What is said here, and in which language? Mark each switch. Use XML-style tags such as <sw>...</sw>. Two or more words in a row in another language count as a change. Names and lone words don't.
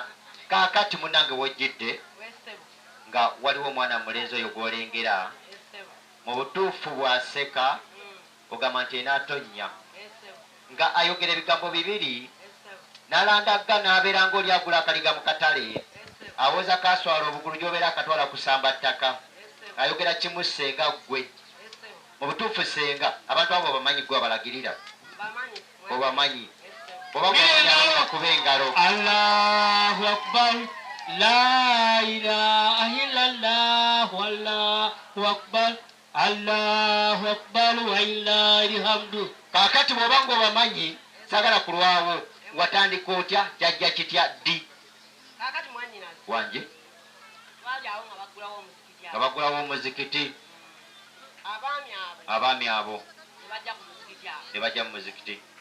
<lg>Kakati munange wojjidde nga waliwo omwana mulenzi oyo gw'olengera mu butuufu bw'aseka ogamba nti enaatonnya nga ayogera ebigambo bibiri n'alandagga n'abeera ng'oli agula akaliga mu katale awoza kaswala obugulu gy'obeera akatwala kusamba ttaka ayogera kimu senga ggwe mu butuufu senga abantu abo bamanyi gwe abalagirira obamanyi kuba engalo.</lg> <ar>الله أكبر لا إله إلا الله الله أكبر الله أكبر ولله الحمد.</ar> <lg>Kakati bw'oba ng'obamanyi sagala kulwawo watandika otya jajja kitya ddi wanje nga bagulawo omuzikiti abaami abo ne bajja mu muzikiti.</lg>